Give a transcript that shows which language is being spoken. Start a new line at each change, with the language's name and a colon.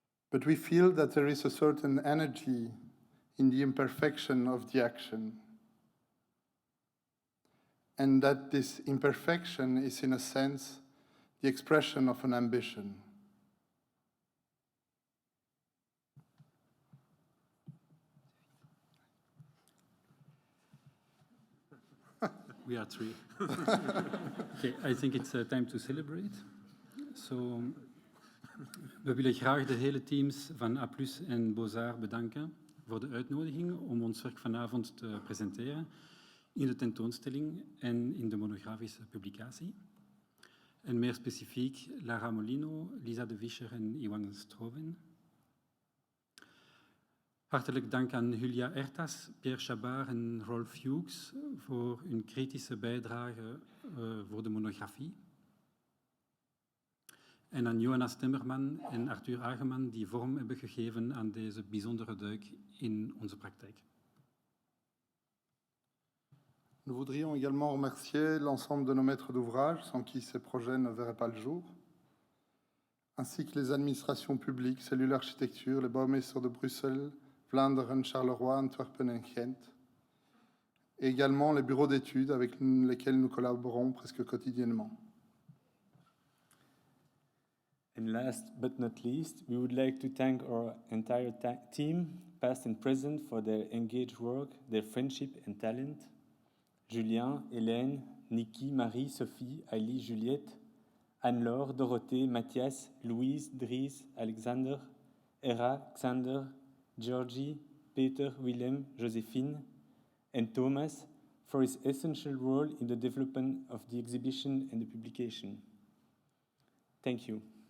English: But we feel that there is a certain energy in the imperfection of the action, and that this imperfection is, in a sense, the expression of an ambition. We are three. Okay, I think it's time to celebrate.
Dutch: So, we willen graag de hele teams van A+ en Bozar bedanken voor de uitnodiging om ons werk vanavond te presenteren in de tentoonstelling en in de monografische publicatie. En meer specifiek Lara Molino, Lisa de Vischer en Iwan Stroven. Hartelijk dank aan Julia Ertas, Pierre Chabard en Rolf Hughes voor hun kritische bijdrage voor de monografie. En aan Johannes Timmerman en Arthur Ageman die vorm hebben gegeven aan deze bijzondere duik in onze praktijk.
French: Nous voudrions également remercier l'ensemble de nos maîtres d'ouvrage, sans qui ces projets ne verraient pas le jour, ainsi que les administrations publiques, cellules d'architecture, les bouwmeesters de Bruxelles, Vlaanderen, Charleroi, Antwerpen et Ghent, et également les bureaux d'études avec lesquels nous collaborons presque quotidiennement.
English: And last but not least, we would like to thank our entire team, past and present, for their engaged work, their friendship and talent. Julien, Hélène, Niki, Marie, Sophie, Aïli, Juliette, Anne-Laure, Dorothée, Mathias, Louise, Dries, Alexander, Hera, Xander, Georgie, Peter, Willem, Josephine, and Thomas for his essential role in the development of the exhibition and the publication. Thank you.